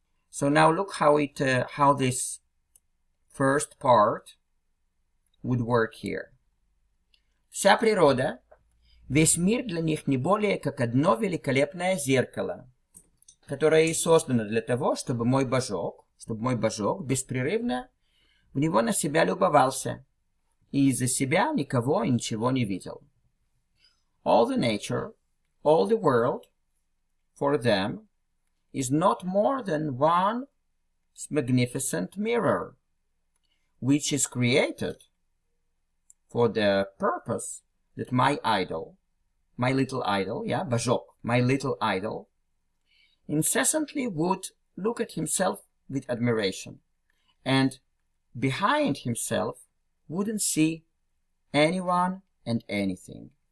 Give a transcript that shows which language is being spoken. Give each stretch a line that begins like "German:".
English: So now look how this first part would work here.
Russian: Вся природа, весь мир для них не более как одно великолепное зеркало, которое и создано для того, чтобы мой божок беспрерывно в него на себя любовался и из-за себя никого и ничего не видел.
English: All the nature, all the world, for them, is not more than one magnificent mirror, which is created for the purpose that my idol, my little idol, божок, my little idol, incessantly would look at himself with admiration, and behind himself wouldn't see anyone and anything.